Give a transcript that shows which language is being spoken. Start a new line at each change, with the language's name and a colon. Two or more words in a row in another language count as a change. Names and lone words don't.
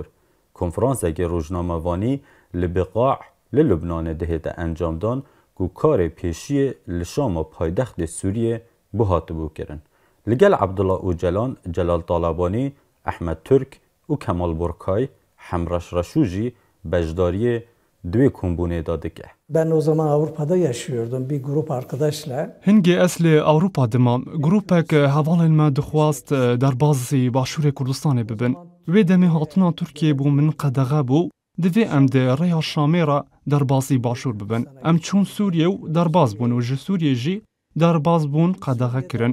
Kurdish: Konferansekê rojnamevanî li Biqaዕ li Lubnanê dihête encamdan ku karê pêşiyê li Şama paytextê Sûriyê bû hatibû kirin. Li gel Abdullah Öcalan, Celal Talabanî, Ahmed Türk û Kemal Borkay Hemreş Reşû jî bejdariyê duê kombûnê da dike.
Turkish: Ben o zaman Avrupa'da yaşıyordum bir grup arkadaşla.
Kurdish: Hingê ez lê Ewropa dimam, grupek hevalên me dixwast derbasî Başûrê Kurdistanê bibin. Wê demê hatina Tirkiyê bû min qedexe bû, divê em di rêya Şamê ra derbasî Başûr bibin. Em çûn Sûriye û derbas bûn û ji Sûriyê jî derbas bûn qedexe kirin.